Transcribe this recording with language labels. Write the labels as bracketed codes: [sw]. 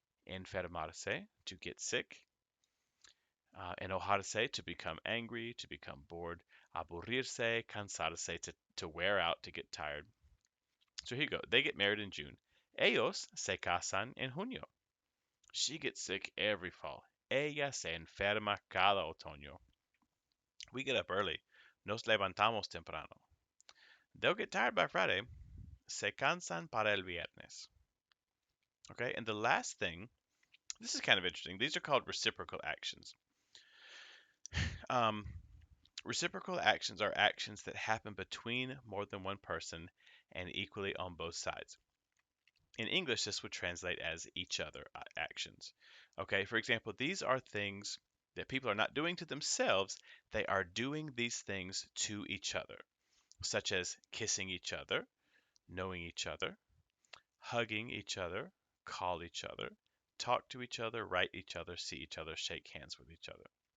[en] Enfermarse, to get sick. Enojarse, to become angry, to become bored. Aburrirse, cansarse, to wear out, to get tired. So here you go. They get married in June. [es] Ellos se casan en junio. [en] She gets sick every fall. [es] Ella se enferma cada otoño. [en] We get up early. [es] Nos levantamos temprano. [en] They'll get tired by Friday. [es] Se cansan para el viernes. [en] Okay, and the last thing, this is kind of interesting. These are called reciprocal actions. Um, Reciprocal actions are actions that happen between more than one person and equally on both sides. In English, this would translate as each other actions. Okay, for example, these are things that people are not doing to themselves, they are doing these things to each other, such as kissing each other, knowing each other, hugging each other, call each other, talk to each other, write each other, see each other, shake hands with each other.